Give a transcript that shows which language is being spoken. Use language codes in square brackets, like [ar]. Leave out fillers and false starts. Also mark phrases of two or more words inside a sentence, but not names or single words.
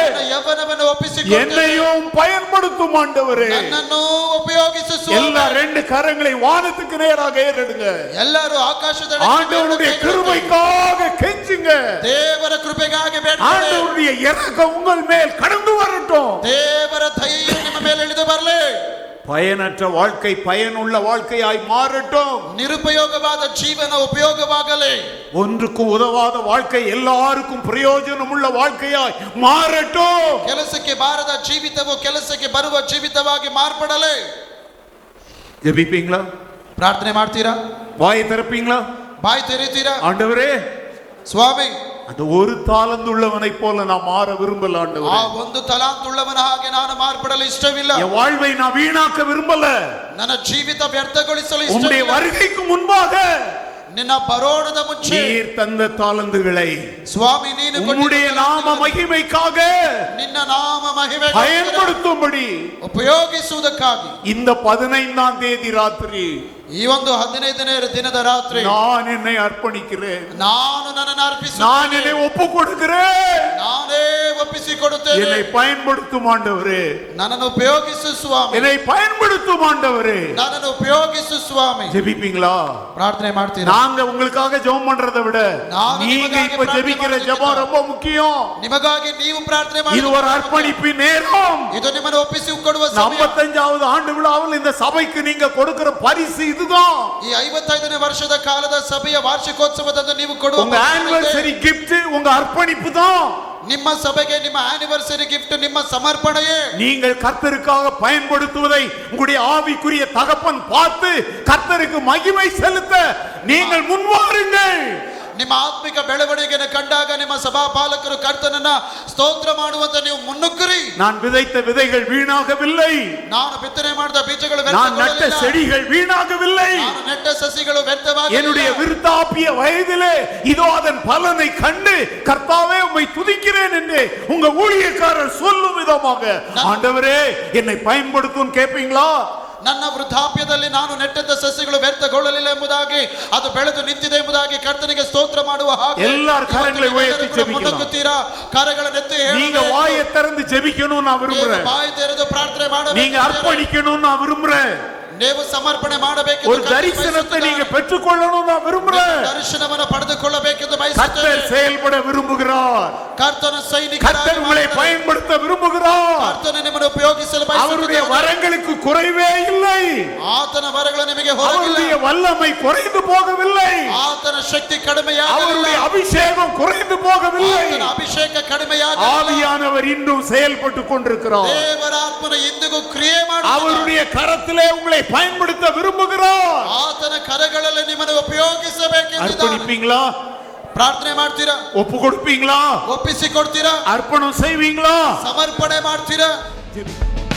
[kn] ಯವನವನ್ನು ಒಪ್ಪಿಸಿಕೊಂಡು [ta] என்னையும் பயன்படுத்தும் ஆண்டவரே. [kn] ನನ್ನನ್ನು ಉಪಯೋಗಿಸು ಸ್ವಾಮಿ. [ta] எல்லா 2 கரங்களை வானத்துக்கு நேராக ஏறெடுங்க. [kn] ಎಲ್ಲರೂ ಆಕಾಶದ [ta] ஆண்டவருடைய கிருபைக்காக கெஞ்சுங்க. [kn] ದೇವರ ಕೃಪೆಗಾಗಿ ಬೇಡ. [ta] ஆண்டவருடைய இரக்கம் உங்கள் மேல் கடந்து வரட்டும். [kn] ದೇವರ ದಯೆ ನಿಮ್ಮ ಮೇಲೆ ಇಳಿದು ಬರಲಿ. [ta] பயனற்ற வாழ்க்கை பயனுள்ள வாழ்க்கையாய் மாறட்டும். [kn] ನಿರುಪಯೋಗವಾದ ಜೀವನ ಉಪಯೋಗವಾಗಲಿ. [ta] ஒன்றுக்கும் உதவாத வாழ்க்கை எல்லாருக்கும் பிரயோஜனமுள்ள வாழ்க்கையாய் மாறட்டும். [kn] ಕೆಲಸಕ್ಕೆ ಬಾರದ ಜೀವಿತವು ಕೆಲಸಕ್ಕೆ ಬರುವ ಜೀವಿತವಾಗಿ ಮಾರ್ಪಡಲಿ. [ta] ஜெபிப்பீங்களா? [kn] ಪ್ರಾರ್ಥನೆ ಮಾಡ್ತೀರಾ? [ta] வாயை திறப்பீங்களா? [kn] ಬಾಯಿ ತೆರೀತೀರಾ? [ta] ஆண்டவரே, [kn] ಸ್ವಾಮಿ, [ta] அந்த ஒரு தாளந்துள்ளவனை போல நான் மாற விரும்பல [kn] ಆ [ta] ஆண்டவரே. [kn] ಒಂದು ತಲಾಂತುಳ್ಳವನ ಹಾಗೆ ನಾನು ಮಾರ್ಪಡಲು ಇಷ್ಟವಿಲ್ಲ. [ta] என் வாழ்வை நான் வீணாக்க விரும்பல. [kn] ನನ್ನ ಜೀವಿತ ವ್ಯರ್ಥಗೊಳಿಸಲು [ta] உம்முடைய [kn] ಇಷ್ಟವಿಲ್ಲ. [ta] வருகைக்கு முன்பாக [kn] ನಿನ್ನ ಬರೋಣದ ಮುಂಚೆ [ta] நீர் தந்த தாளந்துகளை [kn] ಸ್ವಾಮಿ ನೀನು [ta] உம்முடைய நாம மகிமைக்காக [kn] ನಿನ್ನ ನಾಮ ಮಹಿಮೆ [ta] பயன்படுத்தும்படி [kn] ಉಪಯೋಗಿಸುವುದಕ್ಕಾಗಿ [ta] இந்த 15ஆம் தேதி ராத்திரி [kn] ಈ ಒಂದು 15ನೇ ದಿನದ ರಾತ್ರಿ [ta] நான் என்னை அர்ப்பணிக்கிறேன். [kn] ನಾನು ನನ್ನನ್ನು [ta] நான் [kn] ಅರ್ಪಿಸುತ್ತೇನೆ. [ta] என்னை ஒப்பு கொடுக்கிறேன். [kn] ನಾನೇ ಒಪ್ಪಿಸಿಕೊಡುತ್ತೇನೆ. [ta] என்னை பயன்படுத்தும் ஆண்டவரே. [kn] ನನ್ನನ್ನು ಉಪಯೋಗಿಸು ಸ್ವಾಮಿ. [ta] என்னை பயன்படுத்தும் ஆண்டவரே. [kn] ನನ್ನನ್ನು ಉಪಯೋಗಿಸು ಸ್ವಾಮಿ. [ta] ஜெபிப்பீங்களா? [kn] ಪ್ರಾರ್ಥನೆ ಮಾಡ್ತೀರಾ? [ta] நாங்க உங்களுக்காக ஜெபம் பண்றதை விட நான் நீங்க உங்களுக்காக இப்ப ஜெபிக்கிற ஜெபம் ரொம்ப முக்கியம். [kn] ನಿಮಗಾಗಿ ನೀವು ಪ್ರಾರ್ಥನೆ ಮಾಡಿ. [ta] இது ஒரு அர்ப்பணிப்பின் நேரம். [kn] ಇದು ನಿಮ್ಮನ್ನು ಒಪ್ಪಿಸಿ ಕೊಡುವ ಸಮಯ. [ta] 55வது ஆண்டு விழாவில் இந்த சபைக்கு நீங்க கொடுக்கிற பரிசு இதுதான். [kn] ಈ 55ನೇ ವರ್ಷದ ಕಾಲದ ಸಭೆಯ ವಾರ್ಷಿಕೋತ್ಸವದಂದು ನೀವು ಕೊಡುವ [ta] உங்க [en] anniversary gift [ta] உங்க அர்ப்பணிப்பு தான். [kn] ನಿಮ್ಮ ಸಭೆಗೆ ನಿಮ್ಮ [en] anniversary gift [kn] ನಿಮ್ಮ ಸಮರ್ಪಣೆಯೇ. [ta] நீங்கள் கர்த்தருக்காக பயன்படுத்துவதை உங்களுடைய ஆவிக்குரிய தகப்பன் பார்த்து கர்த்தருக்கு மகிமை செலுத்த நீங்கள் முன்வாருங்கள். [kn] ನಿಮ್ಮ ಆತ್ಮಿಕ ಬೆಳವಣಿಗೆಯನ್ನು ಕಂಡಾಗ ನಿಮ್ಮ ಸಭಾಪಾಲಕರು ಕರ್ತನನ್ನ ಸ್ತೋತ್ರ ಮಾಡುವಂತೆ ನೀವು ಮುನ್ನುಗ್ಗಿರಿ. [ta] நான் விதைத்த விதைகள் வீணாகவில்லை. [kn] ನಾನು ಬಿತ್ತನೆ ಮಾಡಿದ ಬೀಜಗಳು [ta] நான் நட்ட [kn] ವ್ಯರ್ಥಗೊಳ್ಳಲಿಲ್ಲ. [ta] செடிகள் வீணாகவில்லை. [kn] ನಾನು ನೆಟ್ಟ ಸಸಿಗಳು ವ್ಯರ್ಥವಾಗಿಲ್ಲ. [ta] என்னுடைய விருத்தாப்பிய வயதிலே இதோ அதன் பலனை கண்டு கர்த்தாவே உம்மை துதிக்கிறேன் என்று உங்க ஊழியக்காரர் சொல்லும் விதமாக ஆண்டவரே என்னை பயன்படுத்தும் கேட்பீங்களா? [kn] ನನ್ನ ವೃದ್ಧಾಪ್ಯದಲ್ಲಿ ನಾನು ನೆಟ್ಟಂತ ಸಸ್ಯಗಳು ವ್ಯರ್ಥಗೊಳ್ಳಲಿಲ್ಲ ಎಂಬುದಾಗಿ ಅದು ಬೆಳೆದು ನಿಂತಿದೆ ಎಂಬುದಾಗಿ ಕರ್ತನಿಗೆ ಸ್ತೋತ್ರ ಮಾಡುವ ಹಾಗೆ [ta] எல்லார் கரங்களை உயர்த்தி ஜெபிக்கலாம். [kn] ಮುನ್ನುಗ್ಗುತ್ತೀರಾ? ಕರಗಳನ್ನೆತ್ತಿ [ta] நீங்க வாயை திறந்து ஜெபிக்கணும் நான் விரும்புறேன். [kn] ಬಾಯಿ ತೆರೆದು ಪ್ರಾರ್ಥನೆ ಮಾಡಬೇಕು. [ta] நீங்க அர்ப்பணிக்கணும் நான் விரும்புறேன். [kn] ನೀವು ಸಮರ್ಪಣೆ ಮಾಡಬೇಕು. [ta] ஒரு தரிசனத்தை நீங்க பெற்றுக்கொள்ளணும் நான் விரும்புறேன். [kn] ದರ್ಶನವನ್ನು ಪಡೆದುಕೊಳ್ಳಬೇಕೆಂದು [ta] கர்த்தர் [kn] ಬಯಸುತ್ತೇನೆ. [ta] செயல்பட விரும்புகிறார். [kn] ಕರ್ತನ ಸೈನಿಕರಾಗಿ [ta] கர்த்தர் உங்களை பயன்படுத்த விரும்புகிறார். [kn] ಕರ್ತನ ನಿಮ್ಮನ್ನು ಉಪಯೋಗಿಸಲು [ta] அவருடைய [kn] ಬಯಸುತ್ತಾನೆ. [ta] வரங்களுக்கு குறைவே இல்லை. [kn] ಆತನ ವರಗಳು ನಿಮಗೆ [ta] அவருடைய [kn] ಹೊರಗಿಲ್ಲ. [ta] வல்லமை குறைந்து போகவில்லை. [kn] ಆತನ ಶಕ್ತಿ ಕಡಿಮೆಯಾಗಲಿಲ್ಲ. [ta] அவருடைய அபிஷேகம் குறைந்து போகவில்லை. [kn] ಆತನ ಅಭಿಷೇಕ ಕಡಿಮೆಯಾಗಲಿಲ್ಲ. [ta] ஆவியானவர் இன்னும் செயல்பட்டு கொண்டிருக்கிறார். [kn] ದೇವರ ಆತ್ಮನ ಇಂದಿಗೂ ಕ್ರಿಯೆ ಮಾಡುತ್ತಾನೆ. [ta] அவருடைய கரத்திலே உங்களை பயன்படுத்த விரும்புகிறார். [kn] ಆತನ ಕರಗಳಲ್ಲಿ ನಿಮ್ಮನ್ನು ಉಪಯೋಗಿಸಬೇಕೆಂದಿದ್ದಾನೆ. [ta] அர்ப்பணிப்பீங்களா? [kn] ಪ್ರಾರ್ಥನೆ ಮಾಡ್ತೀರಾ? [ta] ஒப்பு கொடுப்பீங்களா? [kn] ಒಪ್ಪಿಸಿ ಕೊಡ್ತೀರಾ? [ta] அர்ப்பணம் செய்வீங்களா? [kn] ಸಮರ್ಪಣೆ ಮಾಡ್ತೀರಾ?